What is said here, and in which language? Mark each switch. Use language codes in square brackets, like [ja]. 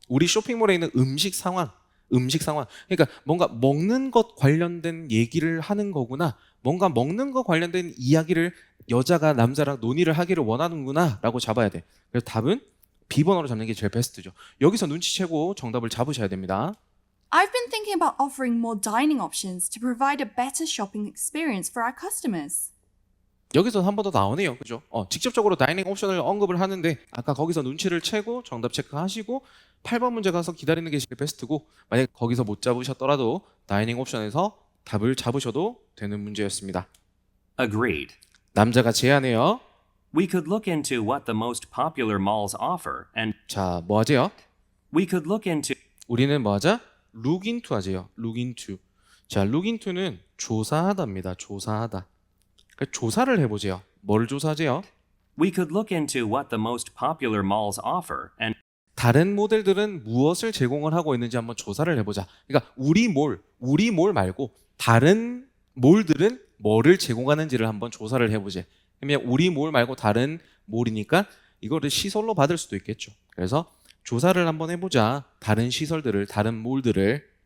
[ko] 우리 쇼핑몰에 있는 음식 상황. 그러니까 뭔가 먹는 것 관련된 얘기를 하는 거구나. 뭔가 먹는 것 관련된 이야기를 여자가 남자랑 논의를 하기를 원하는구나 라고 잡아야 돼. 그래서 답은 B번호로 잡는 게 제일 베스트죠. 여기서 눈치채고 정답을 잡으셔야 됩니다. [en] I've been thinking about offering more dining options to provide a better shopping experience for our customers. [ko] 여기서 한 번 더 나오네요. 그죠? 직접적으로 다이닝 옵션을 언급을 하는데 아까 거기서 눈치를 채고 정답 체크하시고 8번 문제 가서 기다리는 게 제일 베스트고 만약 거기서 못 잡으셨더라도 다이닝 옵션에서 답을 잡으셔도 되는 문제였습니다. [en] Agreed. [ko] 남자가 제안해요. [en] We could look into what the most popular malls offer and [ko] 자, 뭐 하재요? [en] we could look into [ko] 우리는 뭐 하자? [en] look into [ko] 하재요. [en] look into. [ko] 자, look into는 조사하다입니다. 조사하다. 그러니까 조사를 해보세요. 뭘 조사하재요? [en] we could look into what the most popular malls offer and [ko] 다른 모델들은 무엇을 제공을 하고 있는지 한번 조사를 해보자. 그러니까 우리 몰 말고 다른 몰들은 뭐를 제공하는지를 한번 조사를 해보자. 그러면 우리 몰 말고 다른 몰이니까 이거를 시설로 받을 수도 있겠죠. 그래서 조사를 한번 해보자. 다른 시설들을, 다른 몰들을.